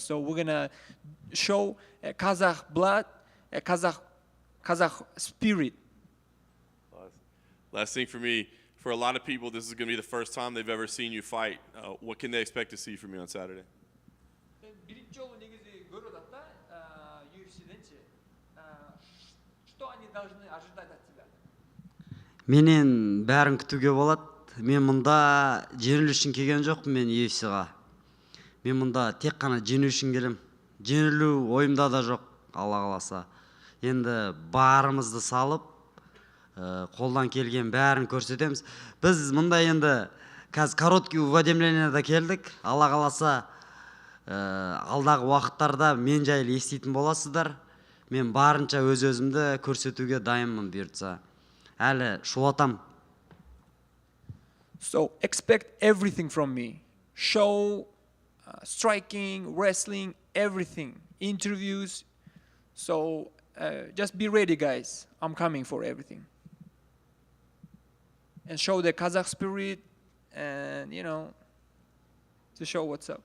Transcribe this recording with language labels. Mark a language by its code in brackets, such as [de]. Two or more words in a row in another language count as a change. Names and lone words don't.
[en] So we're gonna show a Kazakh blood, a Kazakh spirit. Last thing for me, for a lot of people, this is going to be the first time they've ever seen you fight. What can they expect to see from you on Saturday? [ky] Birinci жолу негизи көрүп атат да UFC'денчи. [ru] Что они должны ожидать от тебя? [kk] Менен бәрін күтуге болады. Мен мұнда жеңілу үшін келген жоқпын мен UFC-ға. Мен мұнда тек қана жеңу үшін келем. Жеңілу ойымда да жоқ, Алла қаласа. Енді барымызды салып, қолдан келген бәрін көрсетеміз. Біз мұнда енді қазір [ru] короткий уведомленияда [kk] келдік. Алла қаласа, алдағы уақыттарда мен жайлы еститін боласыздар. Мен барынша өз-өзімді көрсетуге дайынмын бұйыртса. Әлі шулатам. [en] So expect everything from me. Show, striking, wrestling, everything. Interviews. So just be ready, guys. I'm coming for everything. And show the Kazakh spirit, and you know, to show what's up.